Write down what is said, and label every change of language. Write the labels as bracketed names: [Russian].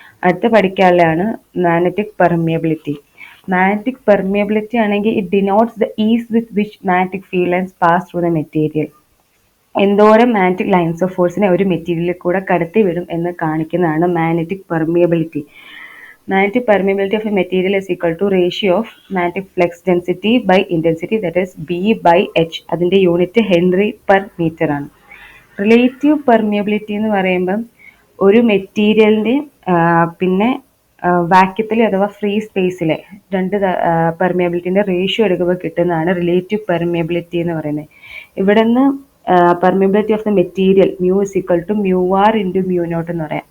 [Malayalam] അടുത്ത് പഠിക്കാനുള്ളതാണ് [English] Magnetic permeability. Magnetic permeability [Malayalam] ആണെങ്കിൽ [English] It denotes the ease with which magnetic field lines pass through the material. [Malayalam] എന്തോരം magnetic lines of ഫോഴ്സിനെ ഒരു മെറ്റീരിയലിൽ കൂടെ കടത്തി വിടും എന്ന് കാണിക്കുന്നതാണ് magnetic permeability. [English] Magnetic permeability of a material is equal to ratio of magnetic flux density by intensity, that is B by H. [Malayalam] അതിൻ്റെ യൂണിറ്റ് ഹെൻറി പെർ മീറ്റർ ആണ്. റിലേറ്റീവ് പെർമിയബിലിറ്റി എന്ന് പറയുമ്പം ഒരു മെറ്റീരിയലിൻ്റെ പിന്നെ വാക്യത്തിൽ അഥവാ ഫ്രീ സ്പേസിലെ രണ്ട് പെർമിയബിലിറ്റിൻ്റെ റേഷ്യോ എടുക്കുമ്പോൾ കിട്ടുന്നതാണ് റിലേറ്റീവ് പെർമിയബിലിറ്റി എന്ന് പറയുന്നത്. ഇവിടെ നിന്ന് [English] permeability of the material mu is equal to mu r into mu naught [Malayalam] എന്ന് പറയാം.